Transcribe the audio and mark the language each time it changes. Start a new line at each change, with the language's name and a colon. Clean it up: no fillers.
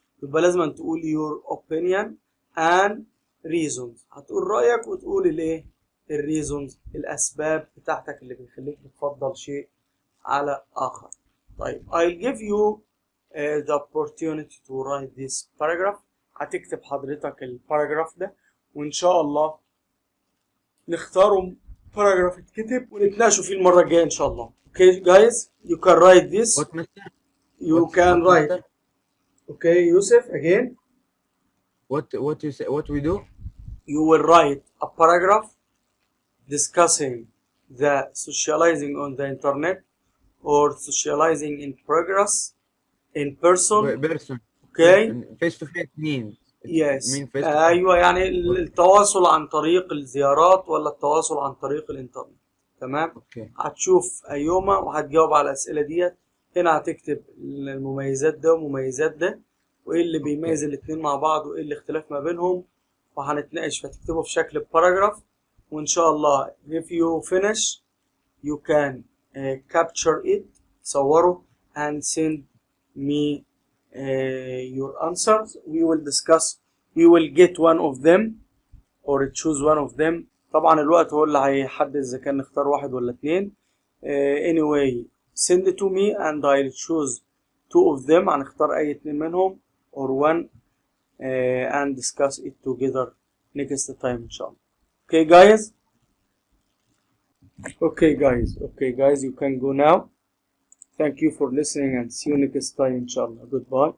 Arabic: يبقى لازم تقول
English: your opinion and reasons.
Arabic: هتقول رأيك وتقول الإيه الريزونز الأسباب بتاعتك اللي بيخليك بتفضل شيء على آخر.
English: طيب I'll give you the opportunity to write this paragraph.
Arabic: هتكتب حضرتك الباراجراف ده وإن شاء الله نختاروا باراجراف يتكتب ونتناقشوا فيه المرة الجاية إن شاء الله.
English: Okay guys, you can write this. You can write. Okay Yusuf again. What you say? What we do? You will write a paragraph discussing the socializing on the internet or socializing in progress in person. Okay. Face to face means. Yes. mean face to face.
Arabic: أيوة يعني التواصل عن طريق الزيارات ولا التواصل عن طريق الإنترنت. تمام.
English: Okay.
Arabic: هتشوف أيوما وهتجاوب على الأسئلة ديت. هنا هتكتب المميزات ده ومميزات ده وإيه اللي بيميز الاتنين مع بعض وإيه الاختلاف ما بينهم وهنتناقش. فتكتبه في شكل باراجراف وإن شاء الله
English: if you finish you can capture it صوره and send me your answers. We will discuss. We will get one of them or choose one of them.
Arabic: طبعا الوقت هو اللي هيحدد إذا كان نختار واحد ولا اتنين.
English: Anyway send it to me and I'll choose two of them.
Arabic: هنختار أي اتنين منهم
English: or one and discuss it together next time
Arabic: إن شاء الله.
English: Okay guys. Okay guys you can go now. Thank you for listening and see you next time inshallah. Goodbye.